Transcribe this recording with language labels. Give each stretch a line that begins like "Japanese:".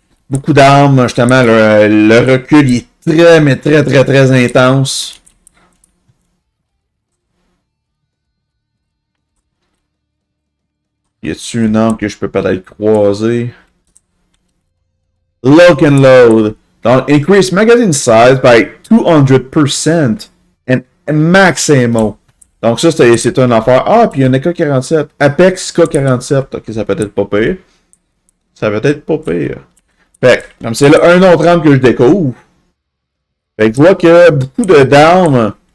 French: Beaucoup d'armes, justement, le recul est très, mais très, très, très intense. Y a-t-il une arme que je peux peut-être croiser?
English: Lock and load.
French: Donc,
English: increase magazine size by 200% and max ammo.
French: Donc, ça, c'est une affaire. Ah, puis il y a un AK-47. Apex K-47. Ok, ça peut être pas pire. Ça peut être pas pire. Fait comme c'est là un autre arme que je découvre. Fait que je vois que beaucoup d'armes.